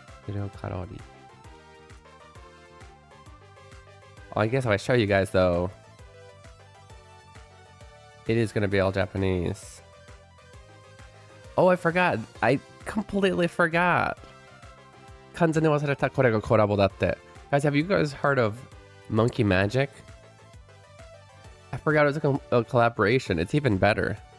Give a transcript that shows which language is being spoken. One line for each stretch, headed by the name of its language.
English: 0 calorie. Oh, I guess if I show you guys though, it is gonna be all Japanese. Oh, I forgot. I completely forgot.
Japanese: 完全に忘れたこれがコラボだって.
English: Guys, have you guys heard of Monkey Magic? I forgot it was a collaboration. It's even better.